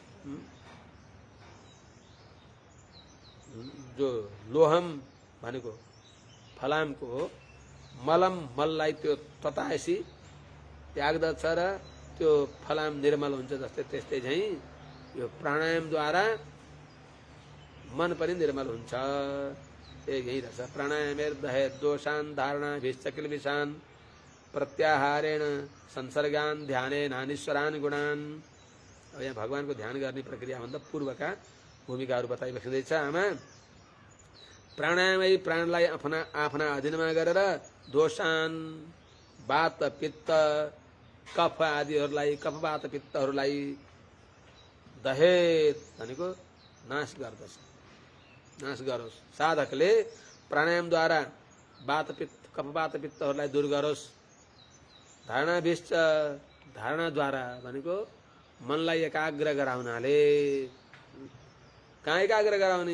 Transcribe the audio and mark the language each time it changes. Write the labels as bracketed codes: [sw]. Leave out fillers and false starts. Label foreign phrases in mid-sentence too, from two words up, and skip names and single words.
[ne] जो लोहम भनेको फलामको मलम मललाई त्यो तताएसी त्याग्दछ र त्यो फलाम निर्मल हुन्छ। जस्तै त्यस्तै झैँ यो प्राणायामद्वारा मन पनि निर्मल हुन्छ। यही रहेछ। [sa] प्राणायामेर दहेत दोषान धारणाभिश्च किलबिषान प्रत्याहारेण संसर्गान ध्याने नानीश्वरान गुणान। [ne] अब यहाँ भगवानको ध्यान गर्ने प्रक्रियाभन्दा पूर्वका भूमिकाहरू बताइबस्दैछ आमा। प्राणायामै प्राणलाई आफ्ना अधीनमा गरेर दोषान वात पित्त कफ आदिहरूलाई कफ वात पित्तहरूलाई दहेत भनेको नाश गर्दछ, नाश गरोस्। साधकले प्राणायामद्वारा वात पित्त कफ वात पित्तहरूलाई दूर गरोस्। धारणाभिश्च धारणाद्वारा भनेको मनलाई एकाग्र गराउनाले। कहाँ एकाग्र गराउने?